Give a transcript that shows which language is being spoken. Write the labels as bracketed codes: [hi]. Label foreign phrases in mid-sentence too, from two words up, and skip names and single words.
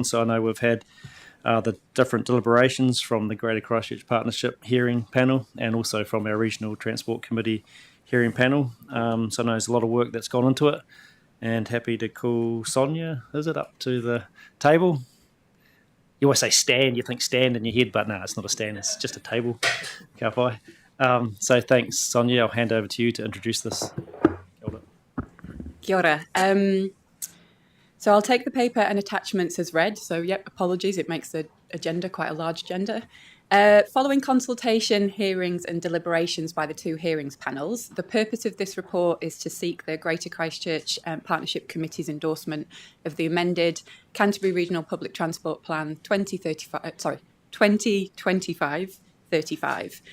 [en] So I know we've had the different deliberations from the Greater Christchurch Partnership hearing panel and also from our Regional Transport Committee hearing panel. So I know there's a lot of work that's gone into it, and happy to call Sonia, is it, up to the table? You always say stand, you think stand in your head, but no, it's not a stand, it's just a table. [mi] Ka pai. [en] So thanks, Sonia. I'll hand over to you to introduce this. [mi] Kia ora. [en] So I'll take the paper and attachments as read. So, yep, apologies, it makes the agenda quite a large agenda. Following consultation, hearings and deliberations by the two hearings panels, the purpose of this report is to seek the Greater Christchurch Partnership Committee's endorsement of the amended Canterbury Regional Public Transport Plan 2025-35.